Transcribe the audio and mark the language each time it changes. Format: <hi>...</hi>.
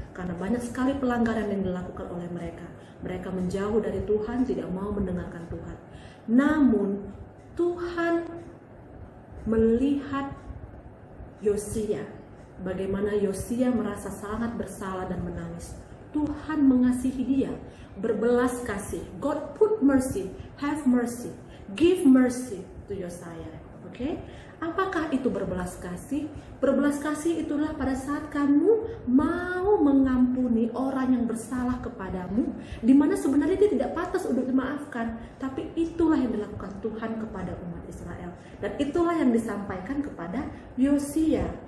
<id>Karena banyak sekali pelanggaran yang dilakukan oleh mereka. Mereka menjauh dari Tuhan, tidak mau mendengarkan Tuhan. Namun Tuhan melihat Yosia, bagaimana Yosia merasa sangat bersalah dan menangis. Tuhan mengasihi dia, berbelas kasih.</id> <en>God put mercy, have mercy, give mercy to Yosia.</en> <id>Oke? Apakah itu berbelas kasih? Berbelas kasih itulah pada saat kamu mau mengampuni orang yang bersalah kepadamu, di mana sebenarnya dia tidak pantas untuk dimaafkan, tapi itulah yang dilakukan Tuhan kepada umat Israel, dan itulah yang disampaikan kepada Yosia.</id>